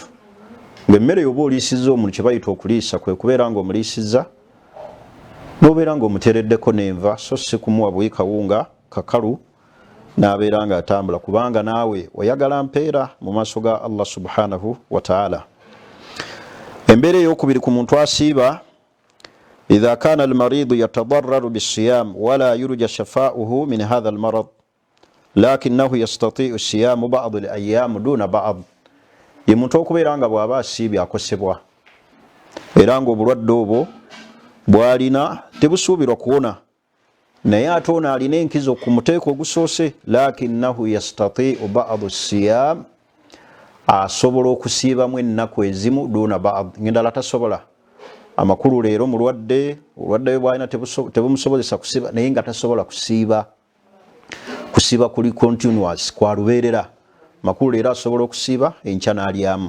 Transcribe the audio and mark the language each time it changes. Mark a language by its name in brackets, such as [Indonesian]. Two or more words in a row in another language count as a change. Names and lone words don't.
[Ganda] Ng'emmere yoba oliisizza omuntu kye bayita okuliisa kwe kubeera nga omuliisizza n'obeera nga omuteereddeko n'enva, so si kumuwa buyi kawunga kakalu n'abeera nga atambula, kubanga naawe oyagala mpeera mu maaso ga Allah [Arabic] سبحانه وتعالى. [Ganda] Embeera ey'okubiri ku muntu asiiba, [Arabic] إذا كان المريض يتضرر بالصيام ولا يرجى شفاؤه من هذا المرض لكنه يستطيع الصيام بعض الأيام دون بعض. [Ganda] Ye muntu okubeera nga bw'aba asiibye akosebwa era ng'obulwadde obwo bw'alina tebusuubirwa kuwona, naye ate ono alina enkizo ku muteeko ogusoose, [Arabic] لكنه يستطيع بعض الصيام, [Ganda] asobola okusiibamu ennaku ezimu [Arabic] دون بعض, [Ganda] ng'endala tasobola. Amakulu leero mulwadde, obulwadde bwe bw'alina tebumusobozesa kusiiba, naye nga tasobola kusiiba. Kusiiba kuli continuous, kwa lubeerera. Makulu leero asobola okusiiba, enkya n'alyamu.